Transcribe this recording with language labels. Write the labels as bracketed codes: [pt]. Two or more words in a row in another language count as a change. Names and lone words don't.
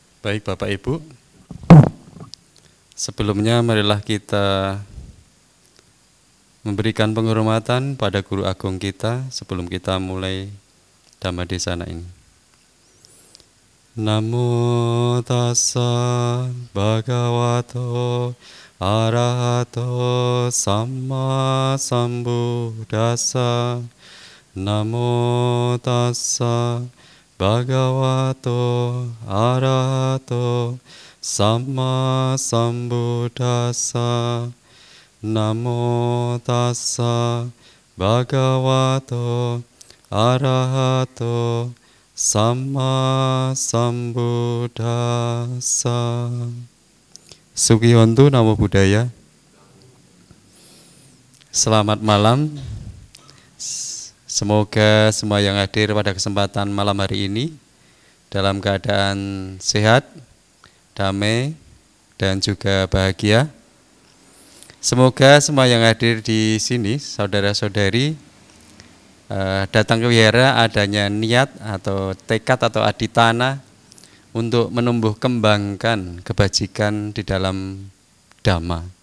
[id] Baik Bapak Ibu, sebelumnya marilah kita memberikan penghormatan pada Guru Agung kita sebelum kita mulai Dhammadesana ini. [pi] Namo tassa bhagavato arahato samma sambuddhassa. Namo tassa bhagavato arahato samma sambuddhassa. Namo tassa bhagavato arahato samma sambuddhassa. Sugih Hontu Namo Buddhaya. [id] Selamat malam. Semoga semua yang hadir pada kesempatan malam hari ini dalam keadaan sehat, damai, dan juga bahagia. Semoga semua yang hadir di sini, saudara-saudari, datang ke wihara adanya niat atau tekad atau aditana untuk menumbuh kembangkan kebajikan di dalam Dhamma.